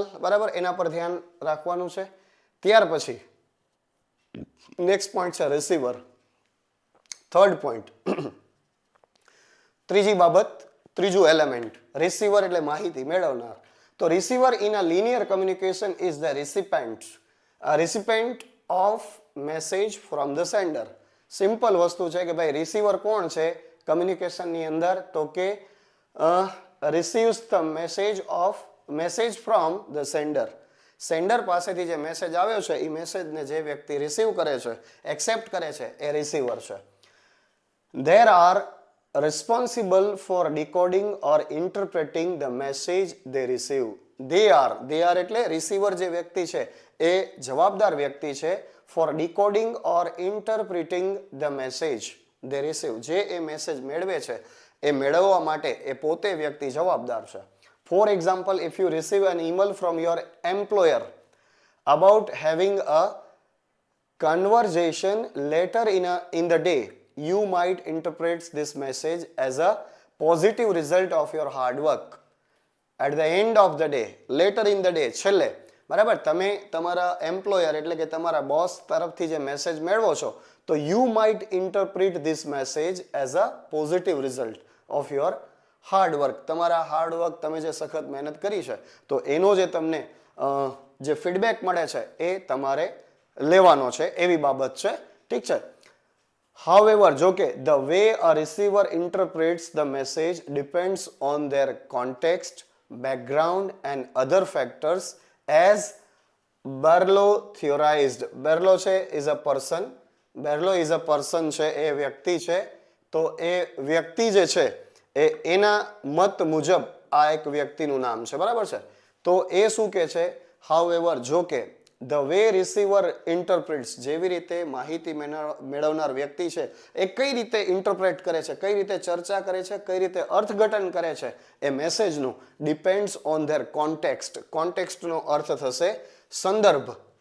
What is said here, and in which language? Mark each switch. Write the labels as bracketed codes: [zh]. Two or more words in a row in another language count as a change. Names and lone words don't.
[gu] બરાબર, એના પર ધ્યાન રાખવાનું છે. ત્યાર પછી [en] next point [gu] છે રિસીવર. [en] third point, [gu] ત્રીજી બાબત, ત્રીજું એલિમેન્ટ, રિસીવર એટલે માહિતી મેળવનાર. [en] તો receiver in a linear communication is the recipient of message from the sender. [gu] સિમ્પલ વસ્તુ છે કે ભાઈ રિસીવર કોણ છે કમ્યુનિકેશનની અંદર, તો કે [en] receives the message from the sender. [gu] સેન્ડર પાસેથી જે મેસેજ આવ્યો છે એ મેસેજને જે વ્યક્તિ રિસીવ કરે છે, એક્સેપ્ટ કરે છે, એ રિસીવર છે. [en] There are responsible for decoding or interpreting the message they receive. They are [gu] એટલે રિસીવર જે વ્યક્તિ છે એ જવાબદાર વ્યક્તિ છે [en] for decoding or interpreting the message they receive. [gu] જે એ મેસેજ મેળવે છે એ મેળવવા માટે એ પોતે વ્યક્તિ જવાબદાર છે. [en] For example, if you receive an email from your employer about having a conversation later in the day, you might interpret this message as a positive result of your hard work. At the end of the day, later in the day, [gu] છેલ્લે, બરાબર, તમે તમારા એમ્પ્લોયર એટલે કે તમારા બોસ તરફથી જે મેસેજ મેળવો છો તો [en] you might interpret this message as a positive result of your hard work. [gu] તમારા [en] hard work, [gu] તમે જે સખત મહેનત કરી છે તો એનો જે તમને જે ફીડબેક મળે છે એ તમારે લેવાનો છે, એવી બાબત છે. ઠીક છે. [en] However, [gu] જો કે [en] the way a receiver interprets the message depends on their context, background and other factors as Barlow theorized. Barlow છે is a person. Barlow is a person છે, [gu] એ વ્યક્તિ છે. તો એ વ્યક્તિ જે છે એના મત મુજબ આ એક વ્યક્તિનું નામ છે. બરાબર છે, તો એ શું કે છે, however, જો કે [en] the way receiver interprets, [gu] જેવી રીતે માહિતી મેળવનાર વ્યક્તિ છે એ કઈ રીતે ઇન્ટરપ્રેટ કરે છે, કઈ રીતે ચર્ચા કરે છે, કઈ રીતે અર્થઘટન કરે છે એ મેસેજનું, [en] depends on their context. [gu] કોન્ટેક્સ્ટનો અર્થ થશે સંદર્ભ.